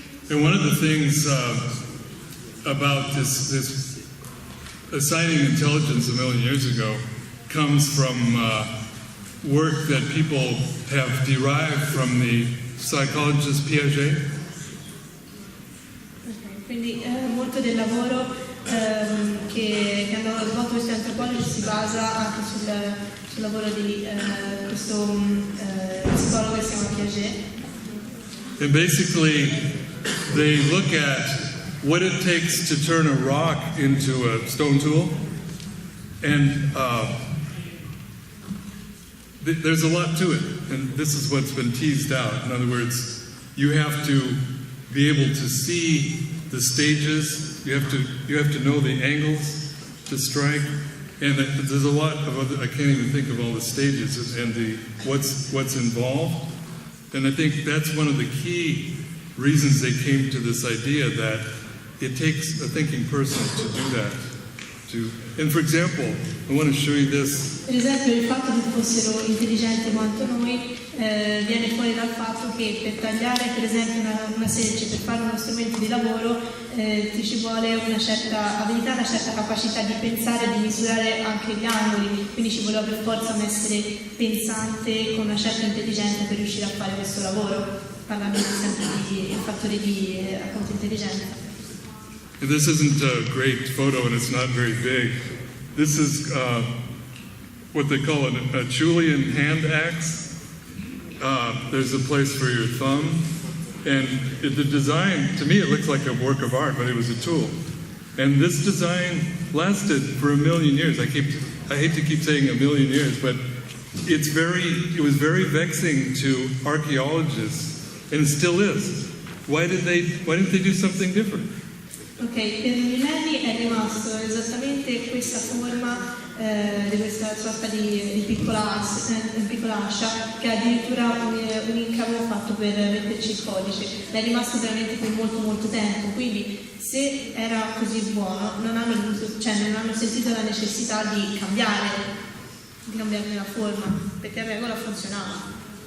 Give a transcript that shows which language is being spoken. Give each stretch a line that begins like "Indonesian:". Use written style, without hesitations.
English: And one of the things about this assigning intelligence a million years ago comes from work that people have derived from the psychologist Piaget.
Italian: Quindi molto del lavoro che hanno svolto questi antropologi si basa anche sul lavoro di questo psicologo che si chiama Piaget.
English: And basically they look at what it takes to turn a rock into a stone tool, and there's a lot to it, and this is what's been teased out. In other words, you have to be able to see the stages, you have to know the angles to strike, and there's a lot of other, I can't even think of all the stages and what's involved. And I think that's one of the key reasons they came to this idea that it takes a thinking person to do that. And for example, I want to show you this.
Italian: Per esempio, il fatto che fossero intelligenti quanto noi viene fuori dal fatto che per tagliare, per esempio, una selce, per fare uno strumento di lavoro, ti ci vuole una certa abilità, una certa capacità di pensare, di misurare anche gli angoli, quindi ci voleva per forza un essere pensante con una certa intelligenza per riuscire a fare questo lavoro, parlando sempre di fattori di appunto intelligenza.
English: And this isn't a great photo, and it's not very big. This is what they call a Julian hand axe. There's a place for your thumb, And the design, to me, it looks like a work of art, but it was a tool. And this design lasted for 1,000,000 years. I hate to keep saying 1,000,000 years, but it was very vexing to archaeologists, and it still is. Why didn't they do something different?
Italian: Ok, per millenni è rimasto esattamente questa forma di questa sorta di piccola ascia che ha addirittura un incavo fatto per metterci il codice. È rimasto veramente per molto molto tempo, quindi se era così buono non hanno sentito la necessità di cambiarne la forma, perché la regola funzionava.